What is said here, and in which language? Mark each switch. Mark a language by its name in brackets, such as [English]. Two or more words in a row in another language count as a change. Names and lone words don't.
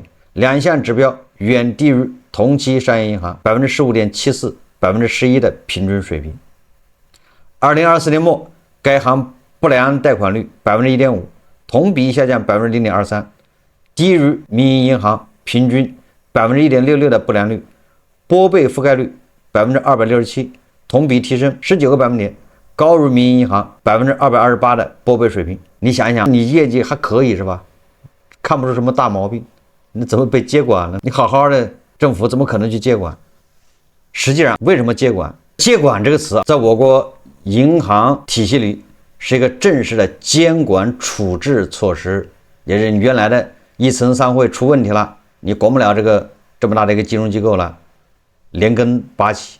[Chinese] 兩項指標遠低於同期商業銀行15.74%、11%的平均水平。2024年末，該行不良貸款率1.5%，同比下降0.23%，低於民營銀行平均1.66%的不良率。撥備覆蓋率267%，同比提升19個百分點，高於民營銀行228%的撥備水平。你想一想，你業績還可以是吧？看不出什麼大毛病。你怎麼被接管了？你好好的政府怎麼可能去接管？實際上，為什麼接管？接管這個詞在我國銀行體系裡是一個正式的監管處置措施，也是原來的一層三會出問題了，你管不了這麼大的一個金融機構了，連根拔起。